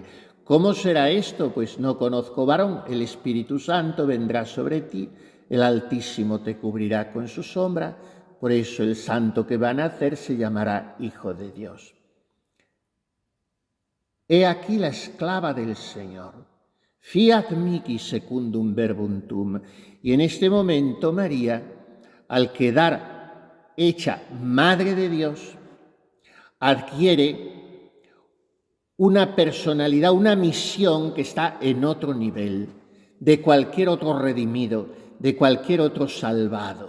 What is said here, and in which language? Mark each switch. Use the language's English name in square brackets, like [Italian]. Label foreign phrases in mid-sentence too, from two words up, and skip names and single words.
[Spanish] ¿Cómo será esto? Pues no conozco varón, el Espíritu Santo vendrá sobre ti, el Altísimo te cubrirá con su sombra, por eso el santo que va a nacer se llamará Hijo de Dios. He aquí la esclava del Señor. [Latin] Fiat mihi secundum verbum tuum. [Spanish] Y en este momento María, al quedar hecha Madre de Dios, adquiere una personalidad, una misión que está en otro nivel de cualquier otro redimido, de cualquier otro salvado.